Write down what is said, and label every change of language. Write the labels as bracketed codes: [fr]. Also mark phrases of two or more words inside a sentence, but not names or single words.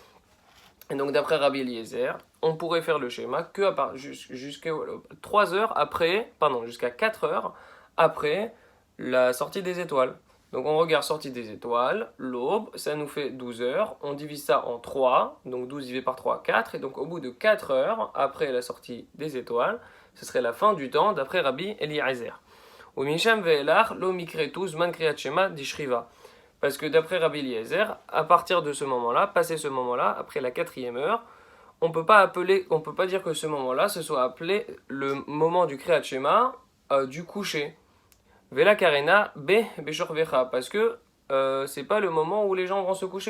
[fr] Et donc d'après Rabbi Eliezer, on pourrait faire le schéma que jusqu'à 3 heures après, jusqu'à 4 heures après la sortie des étoiles. Donc on regarde sortie des étoiles, l'aube, ça nous fait 12 heures, on divise ça en 3, donc 12 divisé par 3, 4, et donc au bout de 4 heures après la sortie des étoiles, ce serait la fin du temps d'après Rabbi Eliezer. [he] ומשם ואילך לא מיקרי זמן קריאת שמע דשכיבה. [fr] Parce que d'après Rabbi Eliezer, à partir de ce moment-là, passé ce moment-là, après la 4e heure, on peut pas dire que ce moment-là se soit appelé le moment du [he] קריאת שמע [fr] du coucher. [he] ולא קרינא ביה בשכבך, [fr] parce que c'est pas le moment où les gens vont se coucher.